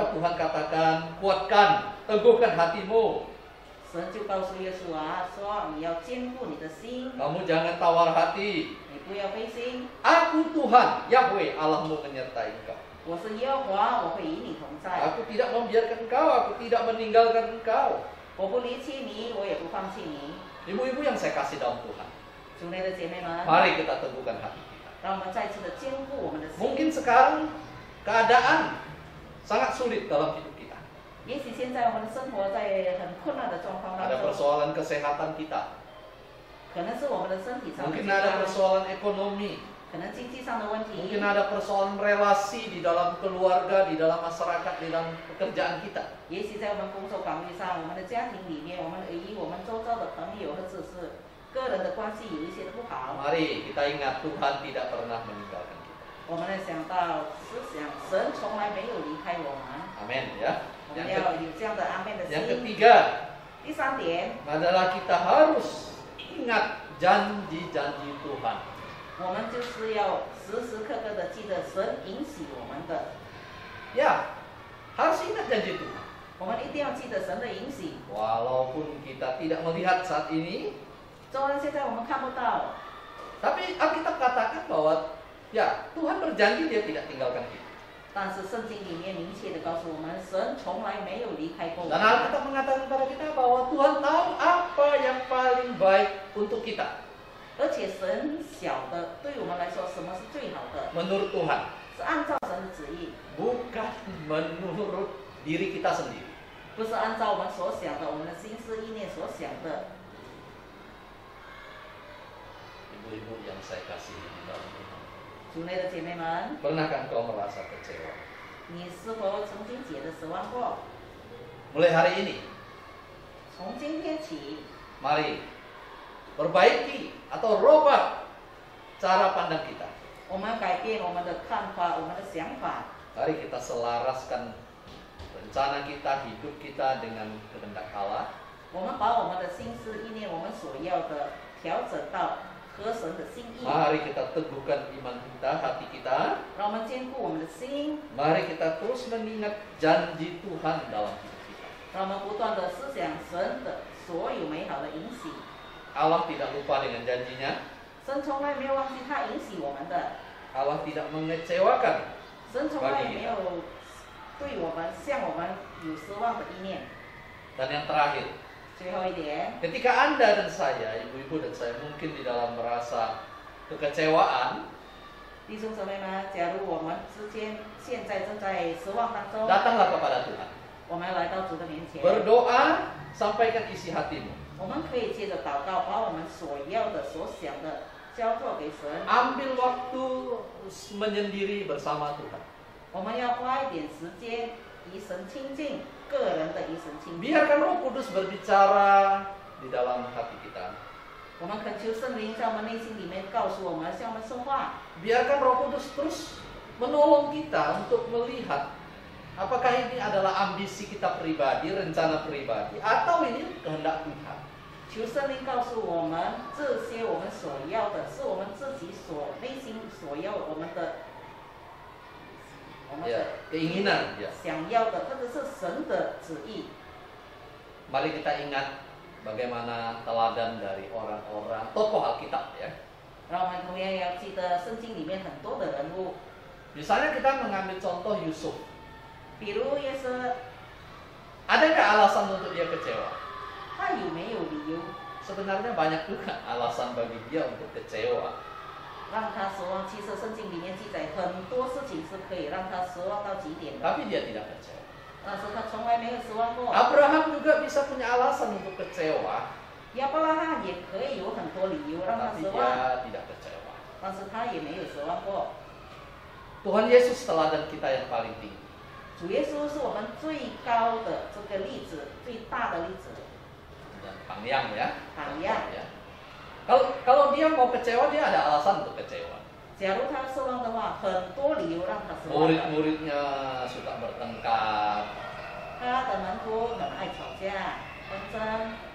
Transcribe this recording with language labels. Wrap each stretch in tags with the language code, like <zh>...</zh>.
<zh>候，</zh> <id>Tuhan katakan, kuatkan, teguhkan hatimu.</id> <zh>神就告诉约书亚说：“你要坚固你的心，</zh> <id>Kamu jangan tawar hati.</id> <zh>你不要灰心。</zh> <id>Aku Tuhan, Yahweh, Allahmu menyertai engkau.</id> <zh>我是耶和华，我会与你同在。</zh> <id>Aku tidak membiarkan engkau, aku tidak meninggalkan engkau.</id> <zh>我不离弃你，我也不放弃你。”</zh> <id>Ibu-ibu yang saya kasih dalam Tuhan,</id> <zh>主内的姐妹们，</zh> <id>mari kita teguhkan hati kita.</id> <zh>让我们再次的坚固我们的心。</zh> <id>Mungkin sekarang keadaan sangat sulit dalam hidup kita.</id> <zh>也许现在我们的生活在很困难的状况当</zh> <id>Ada</id> <zh>中，</zh> <id>persoalan kesehatan kita,</id> <zh>可能是我们的身体上的</zh> <id>mungkin</id> <zh>健</zh> <id>ada</id> <zh>康，</zh> <id>persoalan ekonomi,</id> <zh>可能经济上的问题，</zh> <id>mungkin ada persoalan relasi di dalam keluarga, di dalam masyarakat, di dalam pekerjaan kita.</id> <zh>也许在我们工作岗位上，我们的家庭里面，我们与我们周遭的朋友或者是个人的关系有一些的不好。</zh> <id>Mari kita ingat Tuhan tidak pernah meninggalkan kita.</id> <zh>我们来想到思想，神从来没有离开我们，</zh> <id>Amin ya.</id> <zh>我们要有这样的安慰的</zh> <id>Yang</id> <zh>心。</zh> <id>ketiga</id> <zh>第三点，</zh> <id>adalah kita harus ingat janji-janji Tuhan.</id> <zh>我们就是要时时刻刻的记得神允许我们的，</zh> <id>Ya, harus ingat janji Tuhan.</id> <zh>我们一定要记得神的允许。</zh> <id>Walaupun kita tidak melihat saat ini,</id> <zh>虽然现在我们看不到，</zh> <id>tapi Alkitab katakan bahwa ya Tuhan berjanji dia tidak tinggalkan kita.</id> <zh>但是圣经里面明确的告诉我们，神从来没有离开过我</zh> <id>Dan</id> <zh>们。</zh> <id>Alkitab mengatakan kepada kita bahwa Tuhan tahu apa yang paling baik untuk kita.</id> <zh>而且神晓得，对我们来说什么是最好的，</zh> <id>Menurut Tuhan,</id> <zh>是按照神的旨意，</zh> <id>bukan menurut diri kita sendiri.</id> <zh>不是按照我们所想的，我们的心思意念所想的。</zh> <id>Ibu-ibu yang saya kasih di dalam Tuhan,</id> <zh>主内的姐妹们，</zh> <id>pernahkah engkau merasa kecewa?</id> <zh>你是否曾经觉得失望过？</zh> <id>Mulai hari ini,</id> <zh>从今天起，</zh> <id>mari perbaiki atau robah cara pandang kita.</id> <zh>我们改变我们的看法，我们的想法。</zh> <id>Mari kita selaraskan rencana kita, hidup kita dengan kehendak Allah.</id> <zh>我们把我们的心思意念，我们所要的调整到合神的心意。</zh> <id>Mari kita teguhkan iman kita, hati kita.</id> <zh>让我们坚固我们的心，</zh> <id>Mari kita terus mengingat janji Tuhan dalam hidup kita.</id> <zh>让我们不断的思想神的所有美好的允许。</zh> <id>Allah tidak lupa dengan janjinya.</id> <zh>神从来没有忘记他允许我们的，</zh> <id>Allah tidak mengecewakan.</id> <zh>神从来没有对我们向我们有失望的意念。</zh> <id>Dan yang terakhir,</id> <zh>最后一点，</zh> <id>ketika Anda dan saya, ibu-ibu dan saya mungkin di dalam merasa kekecewaan,</id> <zh>弟兄姊妹们，假如我们之间现在正在失望当中，</zh> <id>datanglah kepada Tuhan.</id> <zh>我们要来到主的面前，</zh> <id>Berdoa, sampaikan isi hatimu.</id> <zh>我们可以接着祷告，把我们所要的、所想的交托给神。</zh> <id>Ambil waktu menyendiri bersama Tuhan.</id> <zh>我们要花一点时间与神亲近，个人的与神亲近。</zh> <id>Biarkan Roh Kudus berbicara di dalam hati kita.</id> <zh>我们恳求圣灵在我们内心里面告诉我们，向我们说话。</zh> <id>Biarkan Roh Kudus terus menolong kita untuk melihat apakah ini adalah ambisi kita pribadi, rencana pribadi, atau ini kehendak Tuhan.</id> <zh>求圣灵告诉我们，这些我们所要的，是我们自己所内心所要我们的</zh> <id>keinginan,</id> <zh>想要的，或者是神的旨意。</zh> <id>Mari kita ingat bagaimana teladan dari orang-orang tokoh Alkitab ya.</id> <zh>让我们同样要记得圣经里面很多的人物，</zh> <id>Misalnya kita mengambil contoh Yusuf.</id> <zh>比如约瑟，</zh> <id>Adakah alasan untuk dia kecewa?</id> <zh>他有没有理由</zh> <id>Sebenarnya banyak juga alasan bagi dia untuk kecewa.</id> <zh>让他失望？其实圣经里面记载很多事情是可以让他失望到极点的，</zh> <id>Tapi dia tidak kecewa.</id> <zh>但是他从来没有失望过。</zh> <id>Abraham juga bisa punya alasan untuk kecewa,</id> <zh>亚伯拉罕也可以有很多理由让他</zh> <id>tapi</id> <zh>失望，</zh> <id>dia tidak kecewa.</id> <zh>但是他也没有失望过。</zh> <id>Tuhan Yesus teladan kita yang paling tinggi.</id> <zh>主耶稣是我们最高的这个例子，最大的例子，</zh> <id>Dan panjang ya.</id> <zh>榜样。</zh> <id>Ya. Kalau dia mau kecewa, dia ada alasan untuk kecewa.</id> <zh>假如他失望的话，很多理由让他失望的。</zh> <id>Murid-muridnya suka bertengkar.</id> <zh>他的门徒很爱吵架、纷争，</zh>